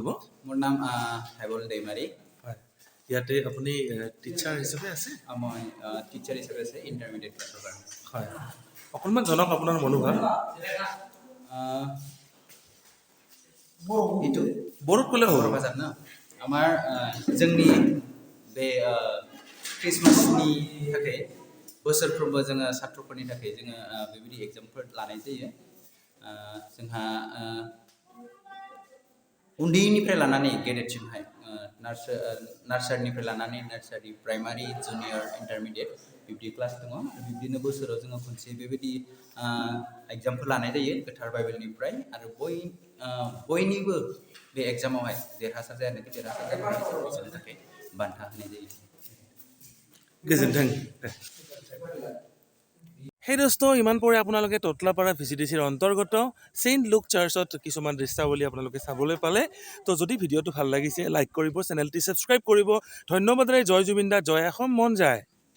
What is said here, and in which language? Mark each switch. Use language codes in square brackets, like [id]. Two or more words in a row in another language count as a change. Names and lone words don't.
[as] মোৰ নাম হেবল दैमारी। হয়, ইয়াতে আপুনি টিচাৰ হিচাপে আছে? মই টিচাৰ হিচাপে আছে [en] intermediate classৰ [as] কাৰণে। হয়, অকণমান জনাওক আপোনাৰ মনোভাৱ। এইটো বড়োত ক'লে হ'ব। [brx] बर' भाषा न আমাৰ जोंनि बे ख्रिस्टमासनि थाखाय बोसोरफ्रोमबो जोङो सात्रफोरनि थाखाय जोङो बेबायदि एग्जामफोर लानाय जायो। जोंहा उन्दैनिफ्राय लानानै गेदेरसिमहाय नार्सारिनिफ्राय लानानै नार्सारि, प्राइमारि, जुनियर, इन्टारमिडियेट बिब्दि क्लास दङ। बिब्दिनो बोसोराव जोङो खनसे बेबायदि एग्जामफोर लानाय जायो गोथार बाइबेलनिफ्राय, आरो बयनिबो बे एग्जामावहाय देरहासार जानायनि थाखाय बान्था होनाय जायो। गोजोन्थों। [as] সেই দোস্ত, ইমান পৰে আপোনালোকে টটলাপাৰা VCDCৰ অন্তৰ্গত চেইণ্ট লুক চাৰ্চত কিছুমান দৃশ্যাৱলী আপোনালোকে চাবলৈ পালে। তো যদি ভিডিঅ'টো ভাল লাগিছে লাইক কৰিব, চেনেলটি ছাবস্ক্ৰাইব কৰিব। ধন্যবাদেৰে জয় জুবিন দা, জয় অসম, মন যায়।